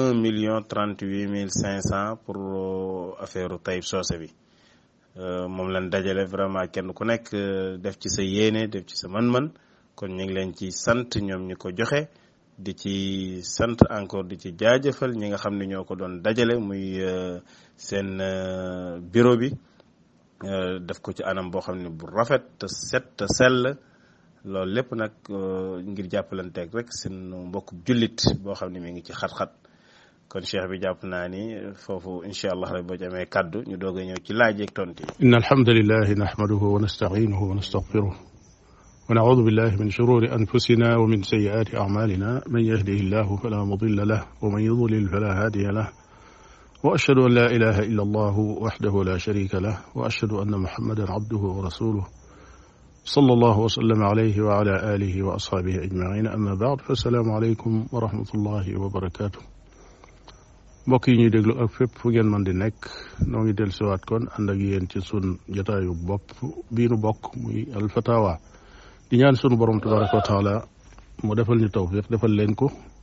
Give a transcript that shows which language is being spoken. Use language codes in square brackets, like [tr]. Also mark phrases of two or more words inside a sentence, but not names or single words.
[wo] 1,38,500 [fr] pour affaire [wo] Taïb Socé bi moom lañ dajale vraiment kenn ku nekk def ci sa yéene def ci sa mën-mën kon ñu ngi leen ci sant ñoom ñi ko joxe di ci sant encore di ci jaajëfal ñi nga xam ne ñoo ko doon dajale muy seen bureau bi def ko ci anam boo xam ne bu rafet te set te sell. loolu lépp nag ngir jàppalanteeg rek seen mbokk jullit boo xam ne mi ngi ci xat-xat kon cheikh bi jàpp naa ni foofu [ar] إن شاء الله [wo] rek boo ci amee kaddu ñu doog a ñëw ci laaj ak tontu yi. [ar] إن الحمد لله نحمده ونستعينه ونستغفره ونعوذ بالله من شرور أنفسنا ومن سيئات أعمالنا من يهده الله فلا مضل له ومن يضلل فلا هادي له وأشهد أن لا إله إلا الله وحده لا شريك له وأشهد أن محمدا عبده ورسوله صلى الله وسلم عليه وعلى آله وأصحابه أجمعين أما بعد فالسلام عليكم ورحمة الله وبركاته. [wo] mbokk yi ñuy déglu ak fépp fu ngeen mën di nekk noo ngi del siwaat kon ànd ak yéen ci sun jotaayu bopp bii nu bokk muy alfatawa di ñaan sunu borom [ar] تبارك وتعالى [wo] mu defal ñu tawfiq defal leen ko.